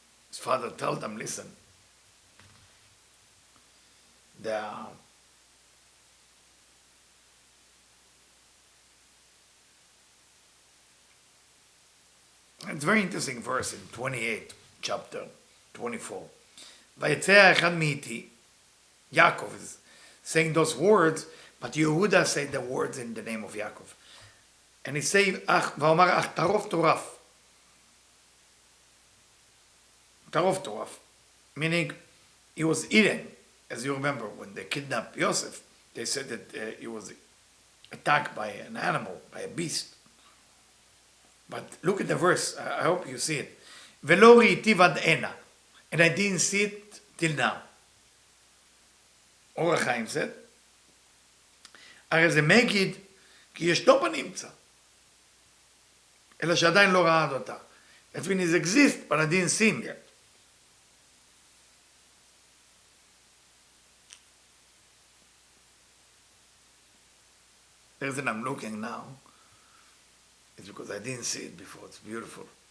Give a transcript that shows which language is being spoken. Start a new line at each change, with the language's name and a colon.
English: His father told them, listen, it's a very interesting verse in 28, chapter 24.
Hebrew: ויצא אחד מאיתי,
English: Yaakov is saying those words, but Yehuda said the words in the name of Yaakov. And he said,
Hebrew: ואומר, אך טרוף טורף. טרוף טורף.
English: Meaning, he was eaten. As you remember, when they kidnapped Yosef, they said that he was attacked by an animal, by a beast. But look at the verse. I hope you see it.
Hebrew: ולא ראיתיו עד הנה.
English: And I didn't see it till now.
Hebrew: אור החיים said, הרי זה מגיד, כי ישנו בנמצא. אלא שעדיין לא ראה אותה.
English: That means it exists, but I didn't see him yet. The reason I'm looking now is because I didn't see it before. It's beautiful.